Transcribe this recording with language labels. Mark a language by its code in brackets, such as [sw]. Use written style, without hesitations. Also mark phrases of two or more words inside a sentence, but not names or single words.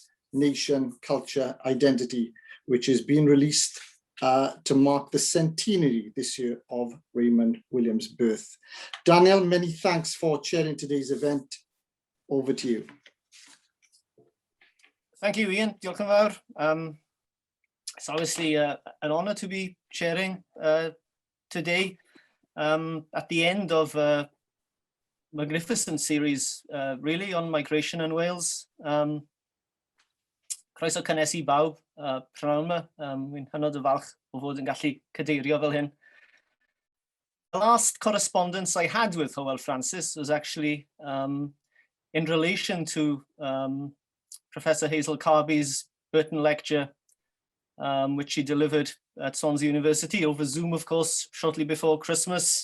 [en] Nation, Culture, Identity, which is being released to mark the centenary this year of Raymond Williams' birth. Daniel, many thanks for chairing today's event. Over to you. Thank you, [cy] Ian. Diolch yn fawr. [en] It's obviously an honour to be chairing today at the end of a magnificent series, really, on migration in Wales. [cy] Croeso cynnes I bawb prynawn yma. Wy'n hynod o falch o fod yn gallu cadeirio fel hyn. [en] The last correspondence I had with Hywel Francis was actually in relation to Professor Hazel Carby's Burton lecture, which she delivered at Swansea University over Zoom, of course, shortly before Christmas.